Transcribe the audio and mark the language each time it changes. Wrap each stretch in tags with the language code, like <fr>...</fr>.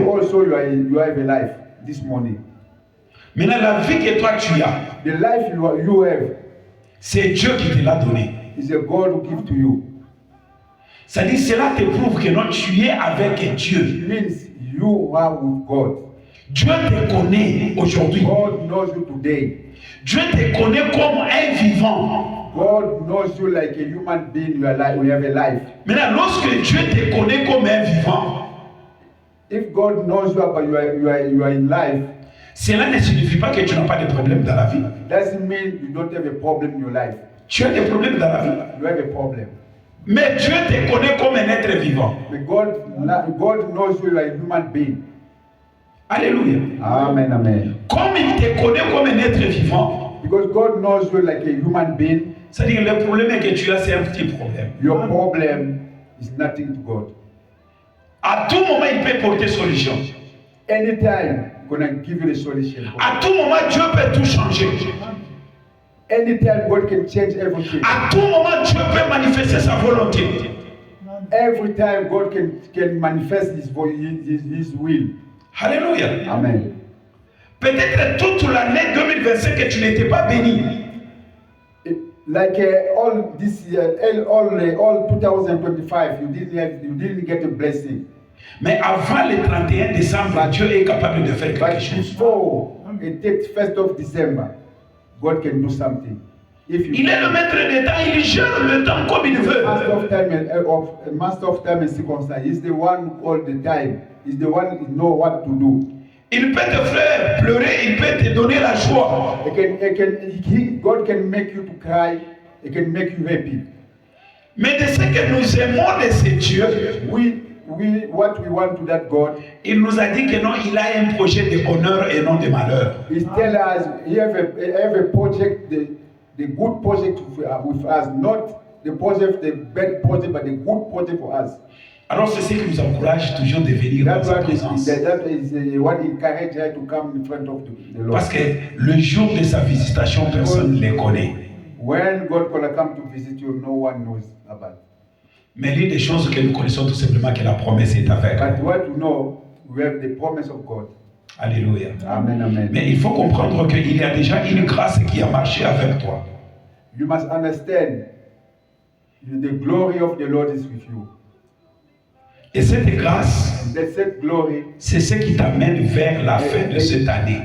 <en>You also you have a life this morning.</en> <fr>Maintenant, la vie que toi tu as,</fr> <en>The life you have</en> <fr>c'est Dieu qui te l'a donné.</fr> <en>is a God who gives to you.</en> <fr>Ça dit, cela te prouve que non, tu es avec Dieu.</fr> <en>It means you are with God.</en> <fr>Dieu te connaît aujourd'hui.</fr> <en>God knows you today.</en> <fr>Dieu te connaît comme un vivant.</fr> <en>God knows you like a human being. You are like, we have a life.</en> <fr>Maintenant, lorsque Dieu te connaît comme un vivant,</fr> <en>If God knows you, but you are in life,</en> <fr>cela ne signifie pas que tu n'as pas de problème dans la vie.</fr> <en>doesn't mean you don't have a problem in your life.</en> <fr>Tu as des problèmes dans la vie.</fr> <en>You have a problem.</en> <fr>Mais Dieu te connaît comme un être vivant.</fr> <en>But God knows you are a human being.</en> <fr>Alléluia. Amen, amen. Comme il te connaît comme un être vivant,</fr> <en>Because God knows you like a human being,</en> <fr>c'est-à-dire le problème que tu as, c'est un petit problème.</fr> <en>your problem is nothing to God.</en> <fr>À tout moment, il peut porter solution.</fr> <en>Anytime, gonna give you the solution.</en> <fr>À tout moment, Dieu peut tout changer.</fr> <en>Anytime, God can change everything.</en> <fr>À tout moment, Dieu peut manifester sa volonté.</fr> <en>Every time, God can manifest His will.</en> <fr>Alléluia. Amen. Peut-être toute l'année 2025 que tu n'étais pas béni.</fr> <en>Like all this year, all 2025, you didn't get a blessing.</en> <fr>Mais avant le 31 décembre, Dieu est capable de faire quelque</fr> <en>But</en> <fr>chose.</fr> <en>before the 1st of December, God can do something. If you</en> <fr>Il est le maître des temps, il gère le temps comme il veut.</fr> <en>Master of time and circumstance. He's the one all the time. He's the one who know what to do.</en> <fr>Il peut te faire pleurer, il peut te donner la joie.</fr> <en>God can make you to cry. He can make you happy.</en> <fr>Mais de ce que nous aimons de ce Dieu,</fr> <en>What we want to that God,</en> <fr>il nous a dit que non, il a un projet de bonheur et non de malheur.</fr> <en>He tell us he have a project, the good project with us, not the project, the bad project, but the good project for us.</en> <fr>Alors c'est ce qui nous encourage toujours de venir dans sa présence.</fr> <en>That is what encourage her to come in front of the Lord.</en> <fr>Parce que le jour de sa visitation, personne ne les connaît.</fr> <en>When God gonna come to visit you, no one knows about.</en> <fr>Mais l'une des choses que nous connaissons tout simplement, que la promesse est avec.</fr> <en>But what you know, we have the promise of God.</en> <fr>Alléluia. Amen, amen. Mais il faut comprendre qu'il y a déjà une grâce qui a marché avec toi.</fr> <en>You must understand, the glory of the Lord is with you.</en> <fr>Et cette grâce,</fr> <en>And that glory</en> <fr>c'est ce qui t'amène vers la fin de cette année.</fr>